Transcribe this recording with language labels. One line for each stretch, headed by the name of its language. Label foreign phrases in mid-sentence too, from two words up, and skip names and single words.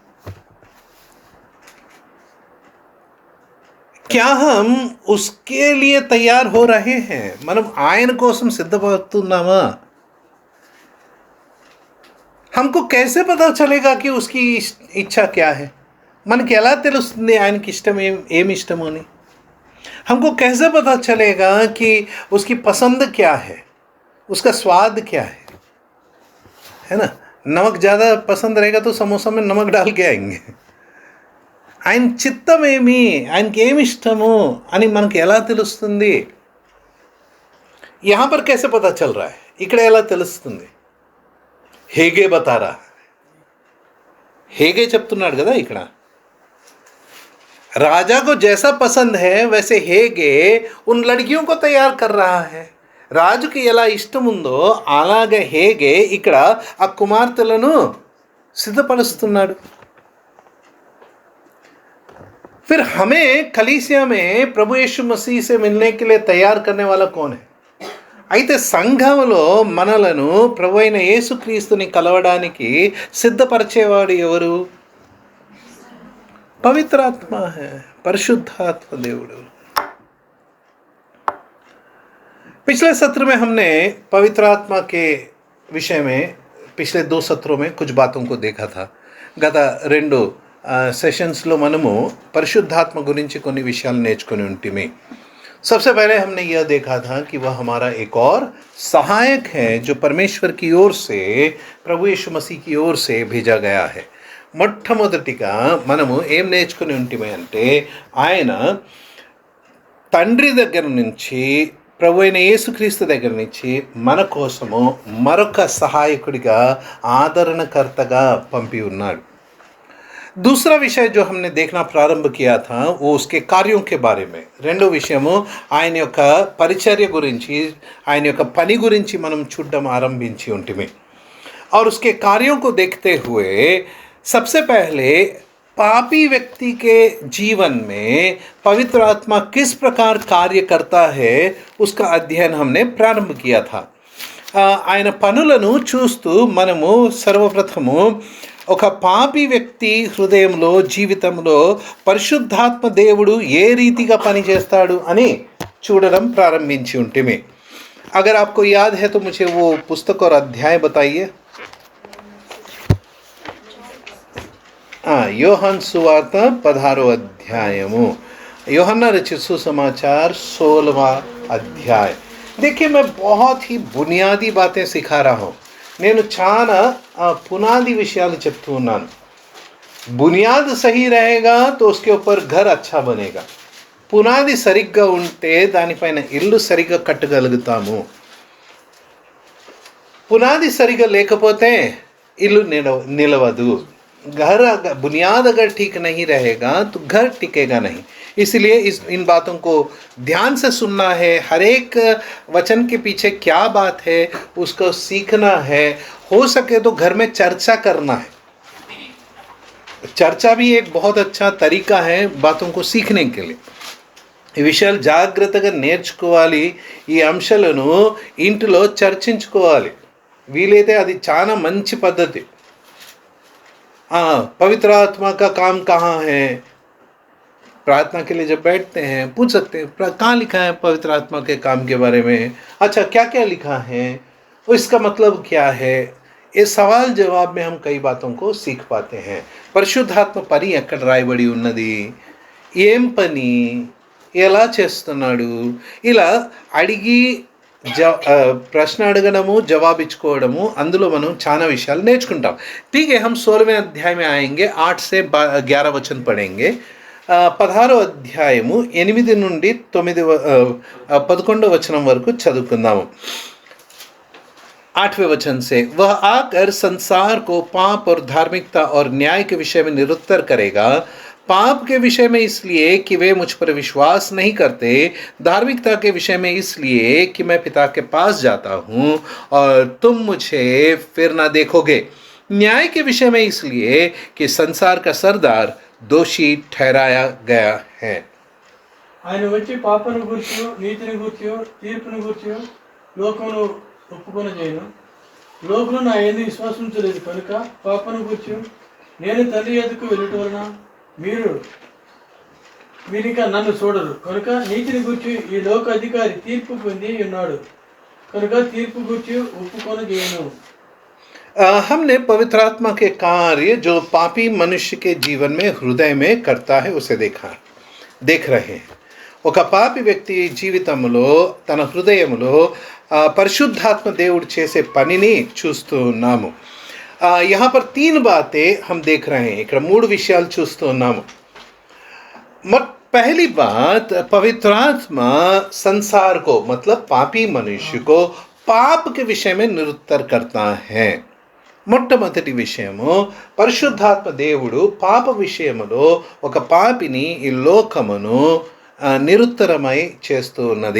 Hindi: क्या हम उसके लिए तैयार हो रहे हैं,
Telugu: మనం ఆయన కోసం సిద్ధపడుతున్నామా.
Hindi: हमको कैसे पता चलेगा कि उसकी इच्छा क्या है,
Telugu: మనకి ఎలా తెలుస్తుంది ఆయనకి ఇష్టం ఏమి ఇష్టమో అని.
Hindi: हमको कैसे पता चलेगा कि उसकी पसंद क्या है, उसका स्वाद क्या है ना? नमक ज़्यादा पसंद रहेगा तो समोसा में नमक डाल के आएंगे.
Telugu: ఆయన చిత్తమేమి, ఆయనకి ఏమి ఇష్టము అని మనకి ఎలా తెలుస్తుంది?
Hindi: यहाँ पर कैसे पता चल रहा है?
Telugu: ఇక్కడ ఎలా తెలుస్తుంది? హేగే బతారా. హేగే చెప్తున్నాడు కదా ఇక్కడ.
Hindi: राजा को जैसा पसंद है वैसे हेगे उन लड़कियों को तैयार कर रहा है.
Telugu: రాజుకి ఎలా ఇష్టం ఉందో అలాగే హేగే ఇక్కడ ఆ కుమార్తెలను సిద్ధపరుస్తున్నాడు.
Hindi: फिर हमें कलीसिया में प्रभु यीशु मसीह से मिलने के लिए तैयार करने वाला कौन है?
Telugu: అయితే సంఘంలో మనలను ప్రభు అయిన యేసుక్రీస్తుని కలవడానికి సిద్ధపరిచేవాడు ఎవరు?
Hindi: पवित्रात्मा है,
Telugu: పరిశుద్ధాత్మ దేవుడు.
Hindi: पिछले सत्र में हमने पवित्र आत्मा के विषय में पिछले 2 सत्रों में कुछ बातों को देखा था.
Telugu: గత 2 సెషన్స్లో మనము పరిశుద్ధాత్మ గురించి కొన్ని విషయాలు నేర్చుకొని ఉంటిమి.
Hindi: सबसे पहले हमने यह देखा था कि वह हमारा एक और सहायक है जो परमेश्वर की ओर से, प्रभु यीशु मसीह की ओर से भेजा गया है.
Telugu: మొట్టమొదటిగా మనము ఏం నేర్చుకుని ఉంటిమే అంటే ఆయన తండ్రి దగ్గర నుంచి, ప్రభు అయిన యేసుక్రీస్తు దగ్గర నుంచి మన కోసము మరొక సహాయకుడిగా, ఆదరణకర్తగా పంపి ఉన్నాడు.
Hindi: दूसरा विषय जो हमने देखना प्रारंभ किया था वो उसके कार्यों के बारे में.
Telugu: రెండో విషయము ఆయన యొక్క పరిచర్య గురించి, ఆయన యొక్క పని గురించి మనం చూడడం ఆరంభించి ఉంటిమి.
Hindi: और उसके कार्यों को देखते हुए सबसे पहले पापी व्यक्ति के जीवन में पवित्र आत्मा किस प्रकार कार्य करता है उसका अध्ययन हमने प्रारंभ किया था.
Telugu: ఆయన పనులను చూస్తూ మనము సర్వప్రథము ఒక పాపి వ్యక్తి హృదయంలో, జీవితంలో పరిశుద్ధాత్మ దేవుడు ఏ రీతిగా పనిచేస్తాడు అని చూడడం ప్రారంభించి ఉంటిమి.
Hindi: अगर आपको याद है तो मुझे वो पुस्तक और अध्याय बताइए.
Telugu: యోహాన్ సువార్త 16వ అధ్యాయము,
Hindi: యోహన్నా रचित सुसमाचार 16वां अध्याय. देखिए, मैं बहुत ही बुनियादी बातें सिखा रहा हूँ.
Telugu: నేను చాలా పునాది విషయాలు చెప్తూ ఉన్నాను.
Hindi: बुनियाद सही रहेगा तो उसके ऊपर घर अच्छा बनेगा.
Telugu: పునాది సరిగ్గా ఉంటే దానిపైన ఇల్లు సరిగ్గా కట్టగలుగుతాము. పునాది సరిగ్గా లేకపోతే ఇల్లు నిలవదు.
Hindi: घर बुनियाद अगर ठीक नहीं रहेगा तो घर टिकेगा नहीं. इसलिए इन बातों को ध्यान से सुनना है. हर एक वचन के पीछे क्या बात है उसको सीखना है. हो सके तो घर में चर्चा करना है. चर्चा भी एक बहुत अच्छा तरीका है बातों को सीखने के लिए.
Telugu: ఈ విషయాలు జాగ్రత్తగా నేర్చుకోవాలి. ఈ అంశాలను ఇంటిలో చర్చించుకోవాలి. వీలైతే అది చాలా మంచి పద్ధతి.
Hindi: पवित्र आत्मा का काम कहाँ है? प्रार्थना के लिए जब बैठते हैं पूछ सकते हैं कहाँ लिखा है पवित्र आत्मा के काम के बारे में. अच्छा, क्या क्या लिखा है, इसका मतलब क्या है? ये सवाल जवाब में हम कई बातों को सीख पाते हैं.
Telugu: పరిశుద్ధాత్మ పని ఎక్కడ రాయబడి ఉన్నది, ఏం పని, ఎలా చేస్తున్నాడు, ఇలా అడిగి ప్రశ్న అడగడము, జవాబిచ్చుకోవడము, అందులో మనం చాలా విషయాలు నేర్చుకుంటాం.
Hindi: ठीक है, हम 16वें अध्याय में आएंगे. 8 से 11 वचन पढ़ेंगे.
Telugu: 16వ అధ్యాయము 8 నుండి 11వ వచనం వరకు చదువుకుందాము.
Hindi: 8वें वचन से, वह आकर संसार को पाप और धार्मिकता और न्याय के विषय में निरुत्तर करेगा. पाप के विषय में इसलिए कि वे मुझ पर विश्वास नहीं करते, धार्मिकता के विषय में इसलिए कि मैं पिता के पास जाता हूँ और तुम मुझे फिर ना देखोगे, न्याय के विषय में इसलिए कि संसार का सरदार दोषी ठहराया गया है.
Telugu: ఆయన వచ్చి పాపను గురించి, నీతిని గురించి, తీర్పును గురించి లోకమును ఒప్పుకొని చేయను. లోకులు నా యందు విశ్వాసించలేదు కనుక పాపను గురించి నేను తండ్రి ఎదుకు వెళ్ళటం వలన మీరింకా నన్ను చూడరు. కనుక నీతిని గురించి ఈ లోక అధికారి తీర్పు పొంది ఉన్నాడు కనుక తీర్పు గురించి ఒప్పుకొని చేయను.
Hindi: हमने पवित्र आत्मा के कार्य जो पापी मनुष्य के जीवन में, हृदय में करता है उसे देख रहे हैं.
Telugu: ఒక పాపి వ్యక్తి జీవితంలో తన హృదయంలో పరిశుద్ధాత్మ దేవుడు చేసే పనిని చూస్తూ ఉన్నాము.
Hindi: यहाँ पर 3 बातें हम देख रहे हैं.
Telugu: ఇక్కడ 3 విషయాలు చూస్తూ ఉన్నాము.
Hindi: पहली बात, पवित्र आत्मा संसार को मतलब पापी मनुष्य को पाप के विषय में निरुत्तर करता है.
Telugu: మొట్టమొదటి విషయము, పరిశుద్ధాత్మ దేవుడు పాప విషయములో ఒక పాపిని ఈ లోకమును నిరుత్తరమై చేస్తూ ఉన్నది.